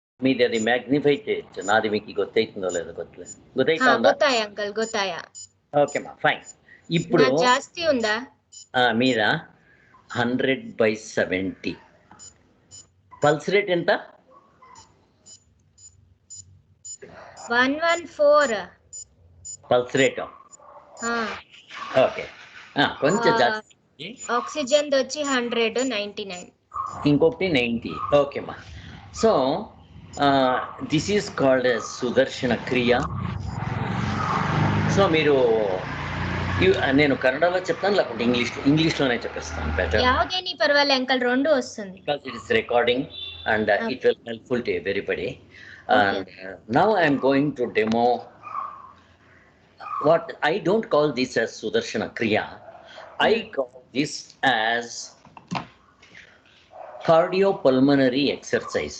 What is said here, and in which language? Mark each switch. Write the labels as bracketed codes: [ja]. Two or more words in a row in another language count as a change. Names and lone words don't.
[te] మీది అది మ్యాగ్నిఫై చేయొచ్చు. నాది మీకు ಗೊತ್ತೈతుందో లేదో ಗೊತ್ತಿಲ್ಲ. ಹಾ [kn] ಗೊತ್ತಾಯ್ತಾ ఉందా? ಗೊತ್ತಾಯ ಅಂಕಲ್ ಗೊತ್ತಾಯ. [te] ఓకే మా ఫైన్. ఇప్పుడు నా ಜಾಸ್ತಿ ఉందా? మీద 100/70 [en] pulse rate [te] ఎంత? 114. [en] pulse rate [te] ఓకే. కొంచెం జాస్తి. ఆక్సిజన్ వచ్చి 199. ఇంకొకటి 90. ఓకే మా. [en] so this is called [te] సుదర్శన క్రియ. సో మీరు నేను కన్నడలో చెప్తాను, లేకపోతే ఇంగ్లీష్లోనే చెప్పేస్తాను బెటర్. [kn] ಯಾವುದೇನಿ ಪರವಾಗಿಲ್ಲ ಅಂಕಲ್, [te] రెండు వస్తుంది. [en] Because it is recording and it will helpful to everybody. And now I am going to demo what I don't call this as Sudarshana Kriya. I call this as cardiopulmonary exercise.